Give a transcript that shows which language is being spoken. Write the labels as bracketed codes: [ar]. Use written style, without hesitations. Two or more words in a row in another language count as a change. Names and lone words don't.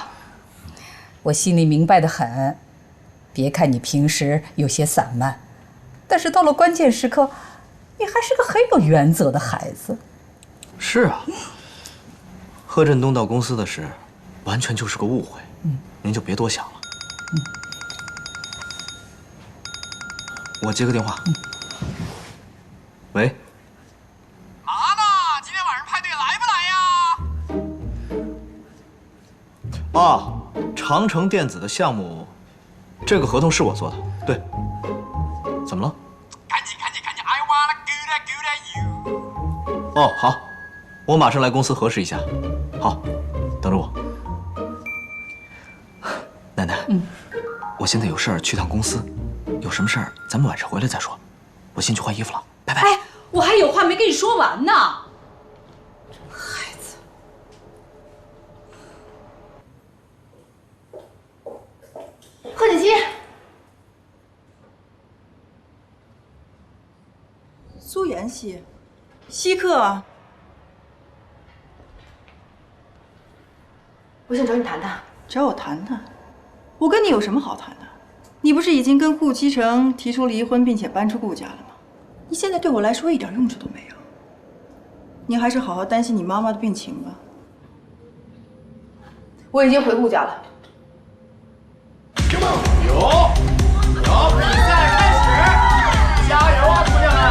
[zh] 我心裡明白得很。別看你平時有些散漫，但是到了關鍵時刻，你還是個很有原則的孩子。是啊，賀振東到公司的事，完全就是個誤會。您就別多想了。我接個電話。喂。啊，长城電子的項目，這個合同是我做的，對。怎麼了？趕緊 [en] I wanna good at you。 [zh] 哦，好，我馬上來公司核實一下。好，等着我。奶奶，我現在有事兒去趟公司，有什麼事兒咱們晚上回來再說。我先去換衣服了，拜拜。哎，我還有話沒跟你說完呢。賀锦熙，蘇妍希，稀客啊！我想找你谈谈。找我谈谈？我跟你有什麼好談的？你不是已經跟顧其成提出離婚，並且搬出顧家了嗎？你現在對我來說一點用處都沒有。你還是好好擔心你媽媽的病情吧。我已經回顧家了。有，比賽開始，加油啊，姑娘們！